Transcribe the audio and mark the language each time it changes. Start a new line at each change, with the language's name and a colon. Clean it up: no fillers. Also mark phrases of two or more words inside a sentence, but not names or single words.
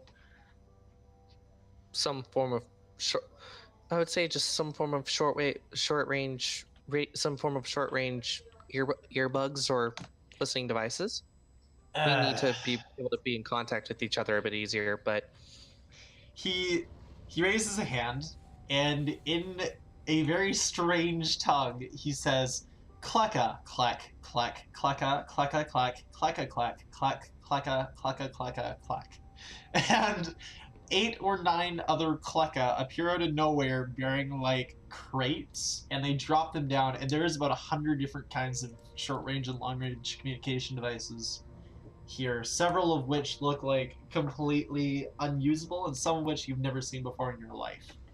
English: Some form of I would say just some form of short range earbuds or listening devices. We need to be able to be in contact with each other a bit easier, but he raises a hand, and in a very strange tongue, he says, "Klekka, clack, clack, klekka, klekka, clack, klekka, clack, clack, klekka, klekka, klekka, clack." And 8 or 9 other Klekka appear out of nowhere bearing like crates, and they drop them down, and there's about 100 different kinds of short range and long range communication devices here, several of which look like completely unusable, and some of which you've never seen before in your life.